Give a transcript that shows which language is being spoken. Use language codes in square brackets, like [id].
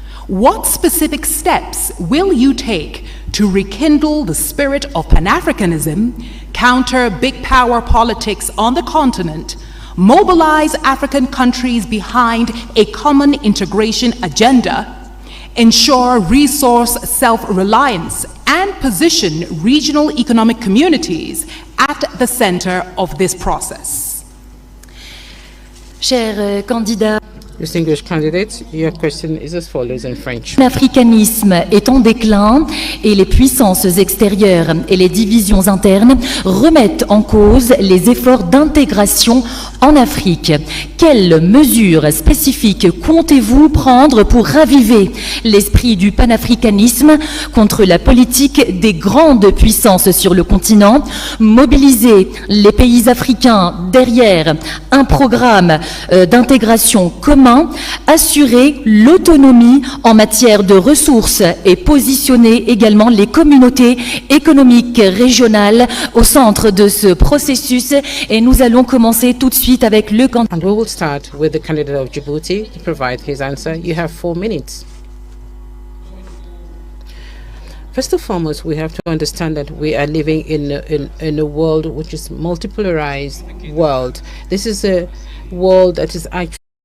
[en] What specific steps will you take to rekindle the spirit of Pan-Africanism, counter big power politics on the continent, mobilize African countries behind a common integration agenda, ensure resource self-reliance, and position regional economic communities at the center of this process? [fr] Chers candidats, [en] Distinguished candidates, your question is as follows in French. [fr] L'africanisme est en déclin et les puissances extérieures et les divisions internes remettent en cause les efforts d'intégration en Afrique. Quelles mesures spécifiques comptez-vous prendre pour raviver l'esprit du panafricanisme contre la politique des grandes puissances sur le continent, mobiliser les pays africains derrière un programme d'intégration commun, assurer l'autonomie en matière de ressources et positionner également les communautés économiques régionales au centre de ce processus? Et nous allons commencer tout de suite avec le candidat. [en] And we will start with the candidate of Djibouti to provide his answer. You have 4 minutes. First and foremost, we have to understand that we are living in a world which is multipolarized world. This is a world that is actually